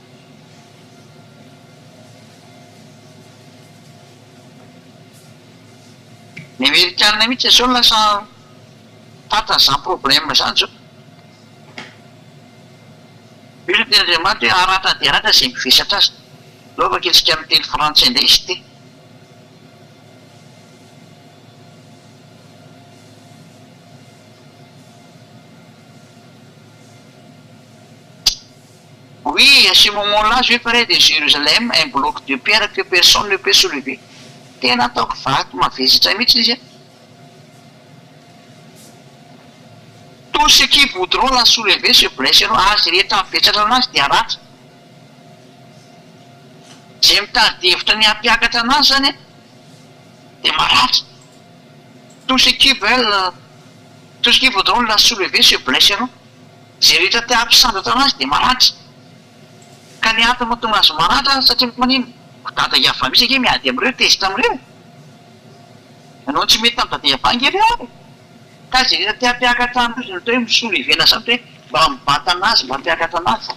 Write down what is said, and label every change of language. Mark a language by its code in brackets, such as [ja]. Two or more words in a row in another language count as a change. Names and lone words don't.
[mg] Ny Amerikana mihitsy zao lasa tatra izany problème zany zao. Io no teny Andriamanitra hoe aratra dia aratra izay mivesatra azy. Laovaka itsika amin'ny teny frantsay indray izy ty. [fr] Oui, à ce moment-là, je ferai de Jérusalem un bloc de pierre que personne ne peut soulever. [mg] Tena ataoko vato mavesatra mihitsy izy. [fr] Tous ceux qui voudront la soulever se blesseront. [mg] Azy rehetra mivesatra anazy dia aratra. Izay mitady hevitra ny hampiakatra anazy zany dia maratra. [fr] Tous ceux qui voudront la soulever se blesseront. [mg] Izay rehetra te hampisandratra anazy dia maratra. Ka ny antony mahatonga azy maratra satria manino dada Eva misy ange miady amin'ireo tezitra amin'ireo. Ianao tsy mety amin'ny dada Eva ange ireo. Ka izay rehetra te hampiakatra anazy no atao hoe misolevena zany hoe mba mibata anazy, mba hampiakatra anazy.